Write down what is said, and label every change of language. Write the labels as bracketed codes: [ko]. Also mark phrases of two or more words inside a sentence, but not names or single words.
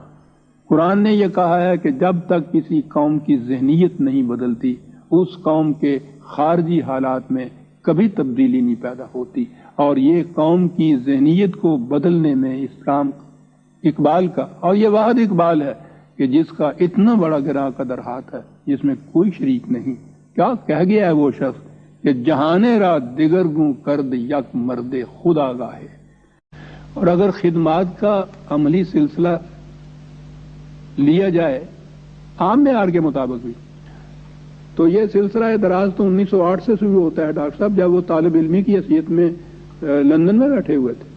[ur] قرآن نے یہ کہا ہے کہ جب تک کسی قوم کی ذہنیت نہیں بدلتی، اس قوم کے خارجی حالات میں کبھی تبدیلی نہیں پیدا ہوتی، اور یہ قوم کی ذہنیت کو بدلنے میں اسلام اقبال کا، اور یہ واحد اقبال ہے کہ جس کا اتنا بڑا گراں قدر ہاتھ ہے جس میں کوئی شریک نہیں، کیا کہہ گیا ہے وہ شخص کہ [fa] جہانے را دیگر گوں کرد یک مرد خدا گاہے. [ur] اور اگر خدمات کا عملی سلسلہ لیا جائے عام معیار کے مطابق بھی تو یہ سلسلہ دراز تو 1908 سے شروع ہوتا ہے ڈاکٹر صاحب، جب وہ طالب علمی کی حیثیت میں لندن میں بیٹھے ہوئے تھے.